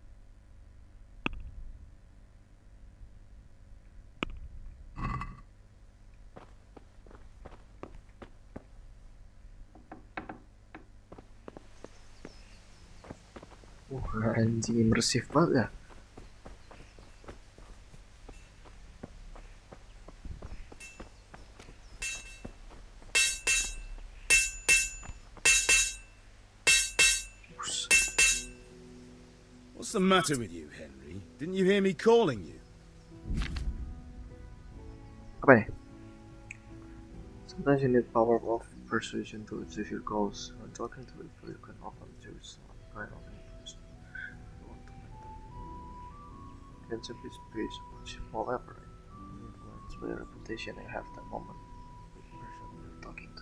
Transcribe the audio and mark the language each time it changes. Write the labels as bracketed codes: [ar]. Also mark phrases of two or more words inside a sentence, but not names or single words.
[id] Anjing imersif banget ya. [en] What's the matter with you, Henry? Didn't you hear me calling you? [id] Apa nih? [en] Sometimes you need power of persuasion to achieve your goals. When talking to people, you can often choose kind of interest. friendship is based on small effort, influenced by the reputation you have that moment with the person you're talking to.